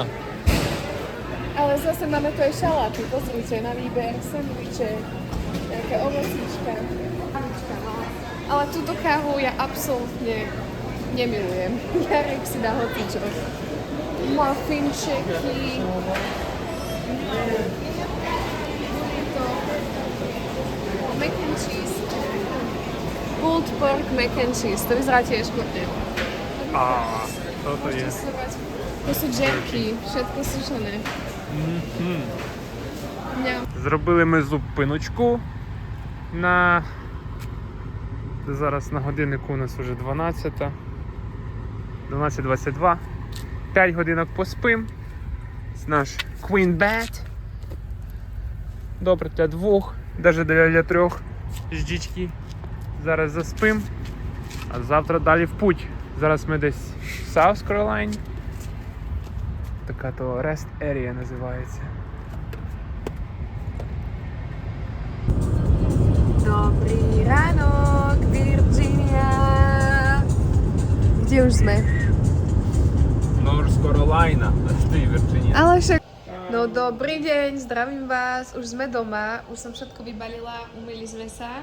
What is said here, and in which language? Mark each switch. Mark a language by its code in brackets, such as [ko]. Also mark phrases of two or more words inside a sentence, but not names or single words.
[sk] Ale zase máme tu aj šaláty, pozrite, na výber, sendviče, nejaká ovocíčka, kávička, no. Ale túto kávu ja absolútne nemilujem. Jarek si dá hocičo. Muffinčeky, burrito, [en] mac and cheese, pulled pork mac and cheese, [sk] to vyzerá tiež chutne. Toto je. To sú džemky, všetko sušené. [uk] Зробили ми зупиночку на... Зараз на годиннику у нас вже 12:22. 5 годинок поспим. Це наш [en] Queen Bed. [uk] Добре для 2, навіть для 3 ждічки. Зараз заспим, а завтра далі в путь. Зараз ми десь в South Carolina. Така то [en] Rest Area [uk] називається. [sk] Dobrý ránok, Virginia. Kde už sme? North Carolina, a ty Virginia. Ale však... No dobrý deň, zdravím vás, už sme doma, už som všetko vybalila, umyli sme sa.